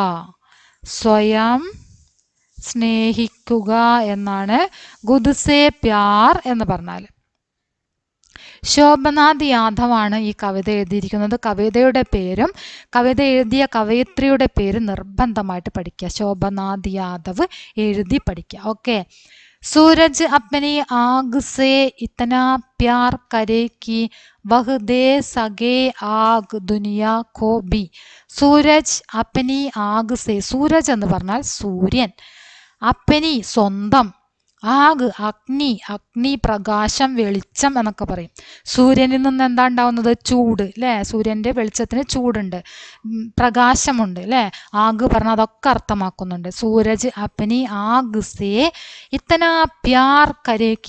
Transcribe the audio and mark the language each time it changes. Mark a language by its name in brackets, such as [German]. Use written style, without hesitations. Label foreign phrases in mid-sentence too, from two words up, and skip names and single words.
[Malayalam] സ്വയം സ്നേഹിക്കുക എന്നാണ് [Hindi] खुद से प्यार [Malayalam] എന്ന് പറഞ്ഞാൽ. ശോഭനാഥ് യാദവാണ് ഈ കവിത എഴുതിയിരിക്കുന്നത്. കവിതയുടെ പേരും കവിത എഴുതിയ കവയിത്രിയുടെ പേര് നിർബന്ധമായിട്ട് പഠിക്കുക. ശോഭനാഥ് യാദവ് എഴുതി പഠിക്കുക. ഓക്കെ. [Hindi] सूरज अपनी आग से इतना प्यार करे कि वह दे सके आग दुनिया को भी. सूरज अपनी आग से. सूरज [Malayalam] എന്ന് പറഞ്ഞാൽ സൂര്യൻ. അപ്പനി സ്വന്തം. ആഗ് അഗ്നി. അഗ്നി പ്രകാശം വെളിച്ചം എന്നൊക്കെ പറയും. സൂര്യനിൽ നിന്ന് എന്താ ഉണ്ടാവുന്നത്? ചൂട് അല്ലേ. സൂര്യന്റെ വെളിച്ചത്തിന് ചൂടുണ്ട്, പ്രകാശമുണ്ട് അല്ലേ. ആഗ് പറഞ്ഞാൽ അതൊക്കെ അർത്ഥമാക്കുന്നുണ്ട്. [Hindi] सूरज अपनी आग से इतना प्यार करे कि.